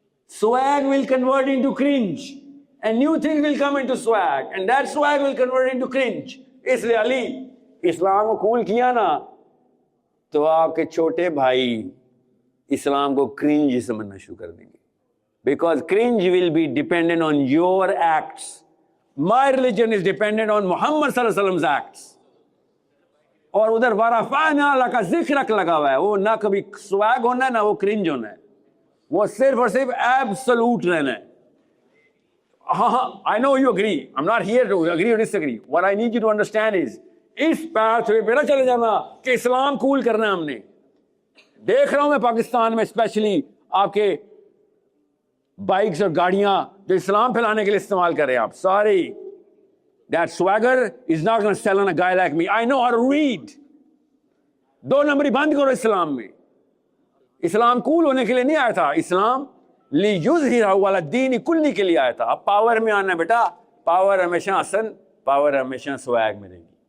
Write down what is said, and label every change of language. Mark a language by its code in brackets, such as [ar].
[en] Swag will convert into cringe and new things will come into swag and that swag will convert into cringe. [ur] اس لیے علی اسلام کو قبول کیا نا تو آپ کے چھوٹے بھائی اسلام کو کرنج سمجھنا شروع کر دیں گے, [en] because cringe will be dependent on your acts. My religion is dependent on Muhammad [ar] صلی اللہ علیہ وسلم [en] acts. [ur] اور ادھر [ar] ورفعنا لک ذکرک [ur] لگا ہوا ہے, وہ نہ کبھی swag ہونا ہے نہ وہ cringe ہونا ہے, وہ صرف اور صرف ایبسولوٹ رہنا ہے. [en] ہاں I know you agree. I'm not here to agree or disagree. What I need you to understand is [ur] اس path way پہ نہ چلے جانا کہ اسلام قبول کرنا ہے. ہم نے دیکھ رہا ہوں میں پاکستان میں اسپیشلی آپ کے بائکس اور گاڑیاں جو اسلام پھیلانے کے لیے استعمال کر رہے ہیں آپ سارے. [en] That swagger is not going to sell on a guy like me. I know how to read. [ur] 2 نمبری بند کرو اسلام میں. اسلام کول ہونے کے لیے نہیں آیا تھا, اسلام [ar] لیظہرہ علی الدین کلی [ur] کے لیے آیا تھا. اب پاور میں آنا بیٹا, پاور ہمیشہ حسن, پاور ہمیشہ سویگ میں رہے گی.